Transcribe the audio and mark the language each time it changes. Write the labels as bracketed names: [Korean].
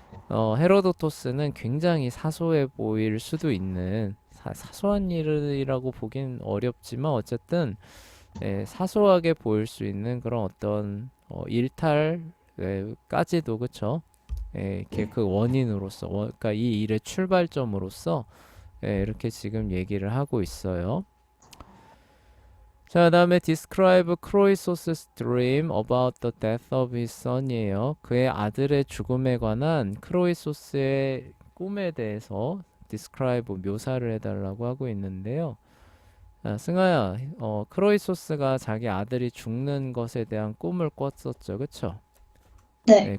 [Korean] 헤로도토스는 굉장히 사소해 보일 수도 있는 사소한 일이라고 보긴 어렵지만 어쨌든 사소하게 보일 수 있는 그런 어떤 일탈까지도 그쵸? 이렇게 그 원인으로서 그러니까 이 일의 출발점으로서 이렇게 지금 얘기를 하고 있어요. 자, 그다음에 [English] describe Croesus' dream about the death of his son이에요. [Korean] 그의 아들의 죽음에 관한 크로이소스의 꿈에 대해서 describe 묘사를 해달라고 하고 있는데요. 아, 승아야, 크로이소스가 자기 아들이 죽는 것에 대한 꿈을 꿨었죠, 그쵸? 네.